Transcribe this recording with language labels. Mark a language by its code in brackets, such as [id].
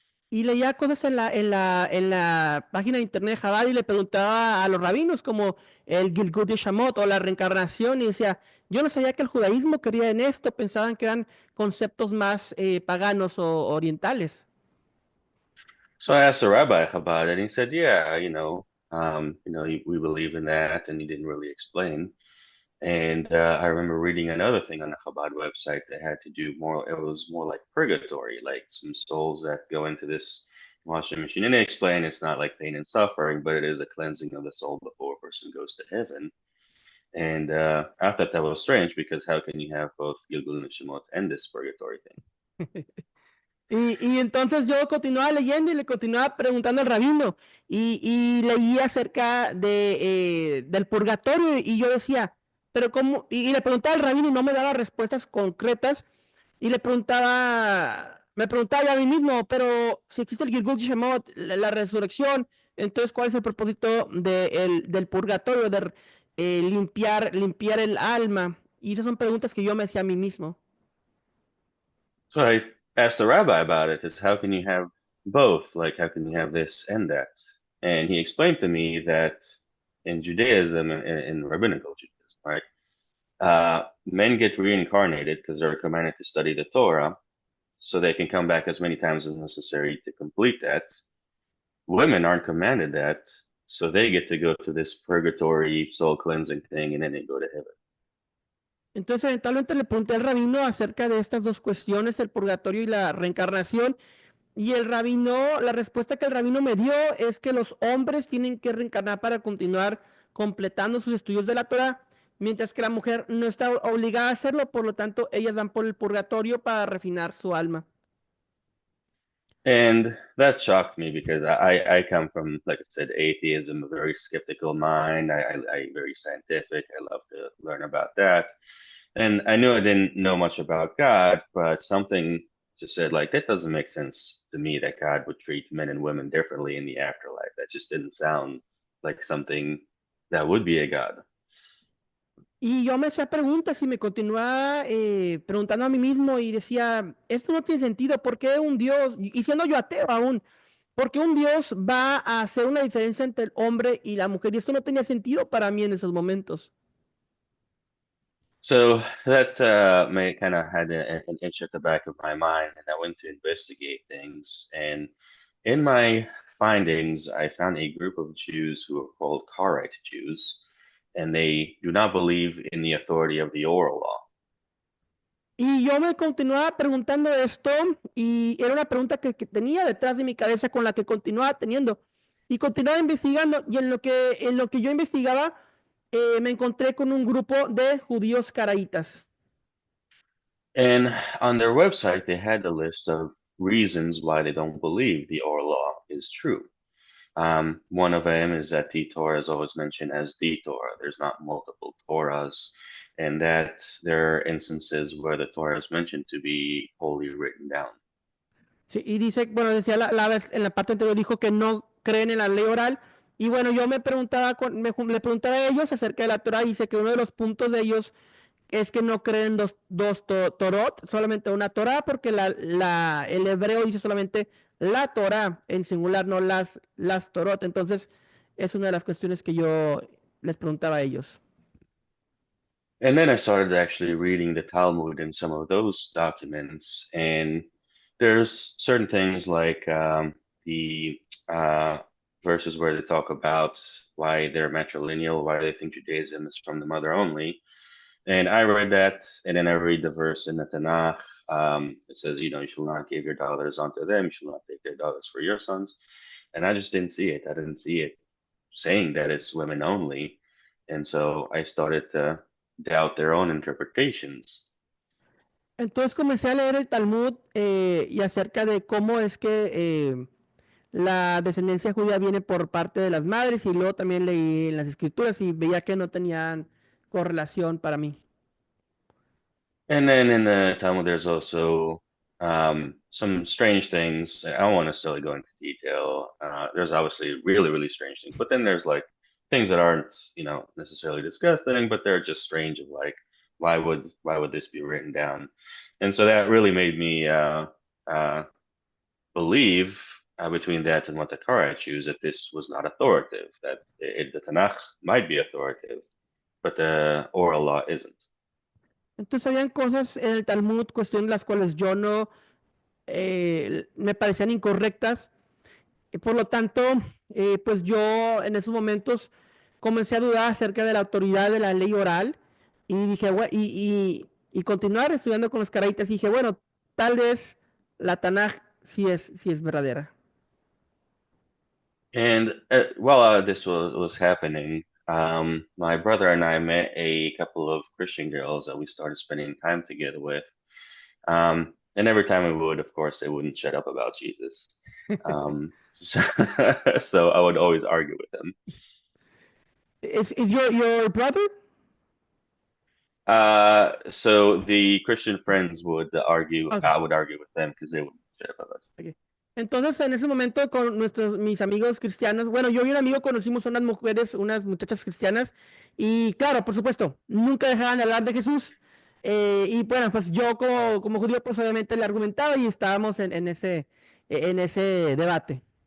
[es] Y leía cosas en la página de internet de Jabal y le preguntaba a los rabinos como el Gilgul de Shamot o la reencarnación y decía, yo no sabía que el judaísmo quería en esto, pensaban que eran conceptos más paganos o orientales. [en] So I asked the rabbi about it, and he said, yeah, we believe in that, and he didn't really explain. And I remember reading another thing on the Chabad website that had to do more, it was more like purgatory, like some souls that go into this washing machine. And they explain it's not like pain and suffering, but it is a cleansing of the soul before a person goes to heaven. And I thought that was strange because how can you have both Gilgul and Shemot and this purgatory thing? [es] Y entonces yo continuaba leyendo y le continuaba preguntando al rabino y leía acerca del purgatorio y yo decía, pero cómo, y le preguntaba al rabino y no me daba respuestas concretas y me preguntaba yo a mí mismo, pero si existe el Gilgul Shemot, la resurrección, Entonces, ¿cuál es el propósito del purgatorio, de limpiar el alma? Y esas son preguntas que yo me hacía a mí mismo. [en] So I asked the rabbi about it, is how can you have both? Like, how can you have this and that? And he explained to me that in Judaism, in rabbinical Judaism, right, men get reincarnated because they're commanded to study the Torah, so they can come back as many times as necessary to complete that. Women aren't commanded that, so they get to go to this purgatory soul cleansing thing, and then they go to heaven. [es] Entonces, eventualmente le pregunté al rabino acerca de estas dos cuestiones, el purgatorio y la reencarnación. Y el rabino, la respuesta que el rabino me dio es que los hombres tienen que reencarnar para continuar completando sus estudios de la Torah, mientras que la mujer no está obligada a hacerlo, por lo tanto, ellas van por el purgatorio para refinar su alma. [en] And that shocked me because I come from, like I said, atheism, a very skeptical mind. I very scientific. I love to learn about that. And I knew I didn't know much about God, but something just said, like, that doesn't make sense to me that God would treat men and women differently in the afterlife. That just didn't sound like something that would be a God. [es] Y yo me hacía preguntas y me continuaba preguntando a mí mismo y decía, esto no tiene sentido, ¿por qué un Dios, y siendo yo ateo aún, por qué un Dios va a hacer una diferencia entre el hombre y la mujer? Y esto no tenía sentido para mí en esos momentos. [en] So that may kind of had an itch at the back of my mind, and I went to investigate things. And in my findings, I found a group of Jews who are called Karaite Jews, and they do not believe in the authority of the oral law. [es] Y yo me continuaba preguntando esto y era una pregunta que tenía detrás de mi cabeza con la que continuaba teniendo. Y continuaba investigando y en lo que yo investigaba me encontré con un grupo de judíos caraítas. [en] And on their website, they had a list of reasons why they don't believe the oral law is true. One of them is that the Torah is always mentioned as the Torah. There's not multiple Torahs, and that there are instances where the Torah is mentioned to be wholly written down. [es] Sí, y dice, bueno, decía la vez en la parte anterior dijo que no creen en la ley oral. Y bueno, yo me preguntaba, le preguntaba a ellos acerca de la Torah y dice que uno de los puntos de ellos es que no creen Torot, solamente una Torah, porque el hebreo dice solamente la Torah en singular, no las Torot. Entonces, es una de las cuestiones que yo les preguntaba a ellos. [en] And then I started actually reading the Talmud and some of those documents, and there's certain things like the uh, verses where they talk about why they're matrilineal, why they think Judaism is from the mother only. And I read that, and then I read the verse in the Tanakh. It says, you shall not give your daughters unto them, you shall not take their daughters for your sons. And I just didn't see it. I didn't see it saying that it's women only. And so I started to doubt their own interpretations. [es] Entonces comencé a leer el Talmud y acerca de cómo es que la descendencia judía viene por parte de las madres y luego también leí en las escrituras y veía que no tenían correlación para mí. [en] And then in the Talmud, there's also some strange things. I don't want to necessarily go into detail. There's obviously really, really strange things, but then there's like things that aren't, necessarily disgusting, but they're just strange of like, why would this be written down? And so that really made me uh, believe between that and what the Torah choose that this was not authoritative, that the Tanakh might be authoritative, but the oral law isn't. [es] Entonces habían cosas en el Talmud, cuestiones las cuales yo no me parecían incorrectas. Por lo tanto, pues yo en esos momentos comencé a dudar acerca de la autoridad de la ley oral y dije, y continuar estudiando con los caraítas y dije, bueno, tal vez la Tanaj sí es verdadera. [en] And while this was happening, my brother and I met a couple of Christian girls that we started spending time together with. And every time we would, of course, they wouldn't shut up about Jesus. So, so I would always argue with them. Is your brother? So the Christian friends would argue, Okay, I would argue with them because they wouldn't shut up about okay. [es] Entonces, en ese momento, con mis amigos cristianos, bueno, yo y un amigo conocimos unas mujeres, unas muchachas cristianas, y claro, por supuesto, nunca dejaban de hablar de Jesús. Y bueno, pues yo como judío, pues obviamente le argumentaba y estábamos en ese debate.